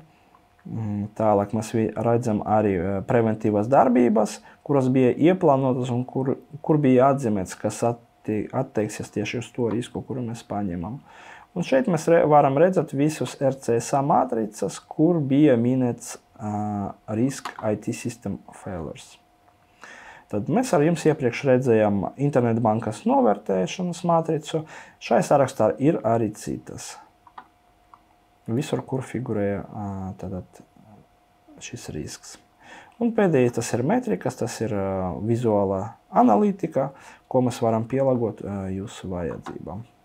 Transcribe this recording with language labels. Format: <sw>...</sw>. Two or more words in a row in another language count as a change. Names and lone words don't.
<lv>Tālāk mēs redzam arī preventīvas darbības, kuras bija ieplānotas un kur bija atzīmēts, kas attieksies tieši uz to risku, kuru mēs paņemam. Un šeit mēs varam redzēt visus RCSA matricas, kur bija minēts</lv> <en>risk IT system failures.</en> <lv>Tad mēs ar jums iepriekš redzējām internetbankas novērtēšanas matricu. Šai sarakstā ir arī citas. Visur, kur figurēja šis risks. Un pēdējais tas ir metrikas, tas ir vizuālā analītika, ko mēs varam pielāgot jūsu vajadzībām.</lv>